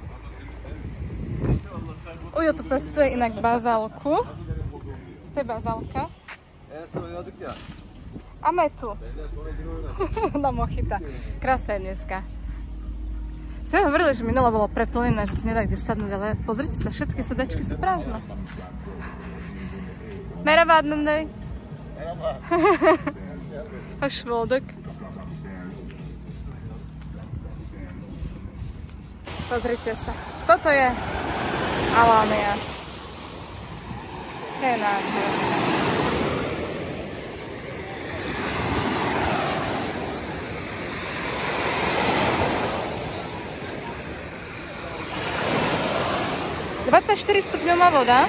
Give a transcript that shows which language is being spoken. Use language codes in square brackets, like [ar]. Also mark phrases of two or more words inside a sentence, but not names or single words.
[sk] Ujo tu pestuje inak bazálku. To je bazálka. A metu. Na mochita. Krásne je dneska. Sme hovorili, že minule bolo preplnené, že sa nedá kde sadnúť, ale pozrite sa, všetky sedačky sú prázdne. [tr] Merhaba Adnan Bey. Hoş bulduk. [sk] Pozrite sa. Toto je Alanya. To je nádherné. Stupňová voda.